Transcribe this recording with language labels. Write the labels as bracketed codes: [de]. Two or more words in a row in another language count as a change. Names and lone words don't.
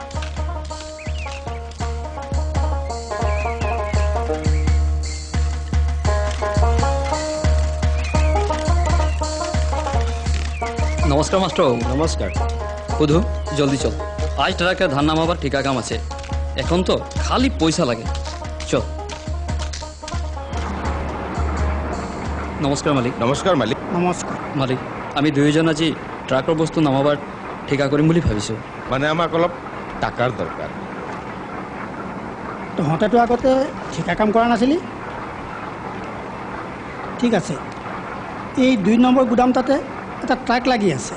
[bn] নমস্কার মাস্টার। নমস্কার। বুধু জলদি চল, আজ ট্রাকের ধান নামাবার ঠিকা কাম আছে। এখন তো খালি পয়সা লাগে, চল। নমস্কার মালিক। নমস্কার মালিক। [as] নমস্কাৰ। মালিক আমি দুইজন আজি ট্রাকৰ বস্তু নামাবার ঠিকা কৰিম বুলি ভাবিছো। মানে আমাক অলপ টাকাৰ দৰকাৰ। তহঁতেতো আগতে ঠিকা কাম কৰা নাছিলি? ঠিক আছে, এই 2 নম্বৰ গুদাম তাতে এটা ট্ৰাক লাগি আছে,